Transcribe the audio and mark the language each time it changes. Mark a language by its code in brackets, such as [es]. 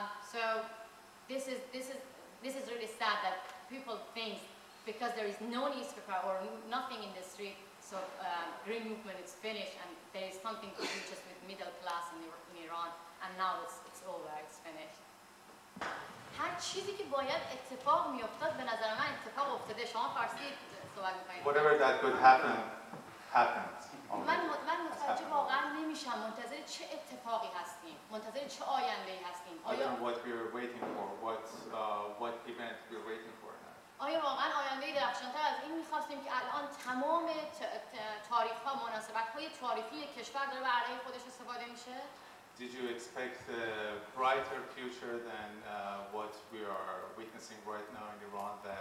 [en] So this is really sad that people think because there is no newspaper or nothing in the street, so green movement is finished and there is something to do just with middle class in Iran, and now it's over, it's finished. [fa] هر چیزی که باید اتفاق میافتاد به نظر من اتفاق افتاده. شما فارسی صحبت می‌کنید. [en] Whatever that could happen, happened. [fa] من متوجه واقعا نمیشم منتظر چه اتفاقی هستیم، منتظر چه آینده‌ای هستیم. [en] I don't know what we are waiting for, what event we are waiting for now. [fa] آیا واقعا آینده درخشان‌تر از این می‌خواستیم که الان تمام تاریخ‌ها، مناسبت‌های تاریخی کشور داره به علیه خودش استفاده میشه؟ [en] Did you expect a brighter future than what we are witnessing right now in Iran?